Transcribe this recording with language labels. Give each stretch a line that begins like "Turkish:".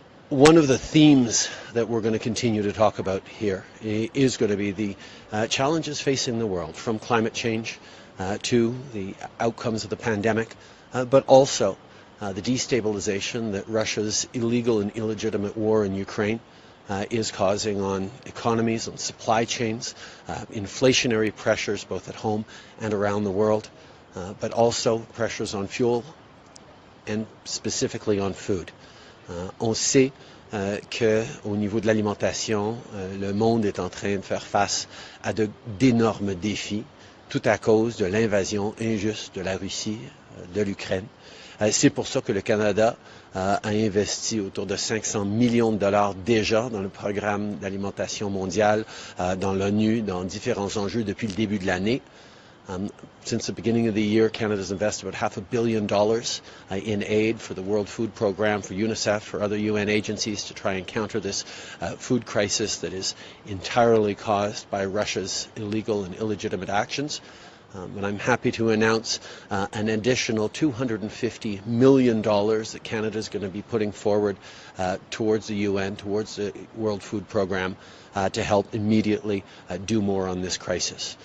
English: One of the themes that we're going to continue to talk about here is going to be the challenges facing the world, from climate change to the outcomes of the pandemic, but also the destabilization that Russia's illegal and illegitimate war in Ukraine is causing on economies, on supply chains, inflationary pressures both at home and around the world, but also pressures on fuel and specifically on food.
French: On sait qu'au niveau de l'alimentation, le monde est en train de faire face à d'énormes défis, tout à cause de l'invasion injuste de la Russie, de l'Ukraine. C'est pour ça que le Canada a investi autour de 500 millions de dollars déjà dans le programme d'alimentation mondiale, dans l'ONU, dans différents enjeux depuis le début de l'année.
English: Since the beginning of the year, Canada has invested about $500 million in aid for the World Food Programme, for UNICEF, for other UN agencies to try and counter this food crisis that is entirely caused by Russia's illegal and illegitimate actions. And I'm happy to announce an additional $250 million that Canada is going to be putting forward towards the UN, towards the World Food Programme, to help immediately do more on this crisis.